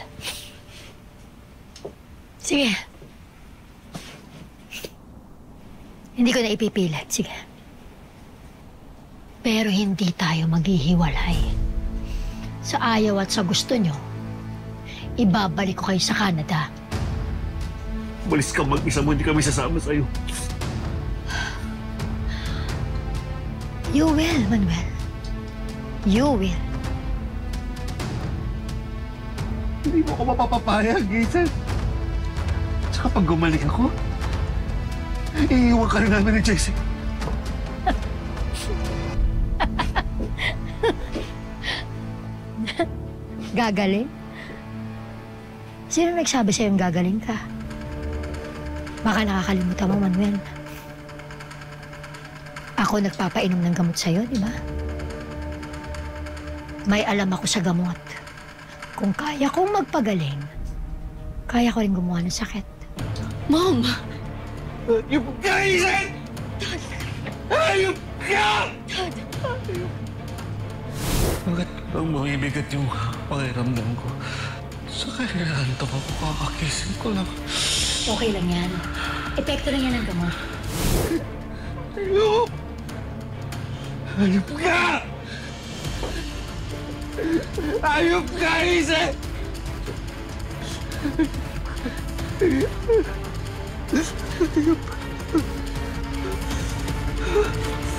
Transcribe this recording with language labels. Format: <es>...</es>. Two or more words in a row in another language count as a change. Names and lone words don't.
<tl>Sige. Hindi ko na ipipilit. Sige. Pero hindi tayo maghihiwalay. Sa ayaw at sa gusto nyo, ibabalik ko kayo sa Canada. Umalis ka mag-isa mo, hindi kami sasama sa'yo.</tl> <en>You will, Manuel. You will.</en> <tl>Hindi mo ako mapapapayag, Hazel. Tsaka pag gumaling ako, iiwan ka rin namin ni Jesse. Gagaling? Sino nagsabi sa'yong gagaling ka? Baka nakakalimutan mo, Manuel. Ako nagpapainom ng gamot sa'yo, di ba? May alam ako sa gamot. Kung kaya kong magpagaling, kaya ko rin gumawa ng sakit. Mom! Ayup ka, Hazel! Ayup ka! Dad! Bakit bang mabibigat yung pakiramdam ko? Sa kailangan ako, kakakising ko lang. Okay lang yan. Epekto lang yan ng gamot. Ayup! Ayup ka! Ayup ka, Hazel! Ayup.</tl>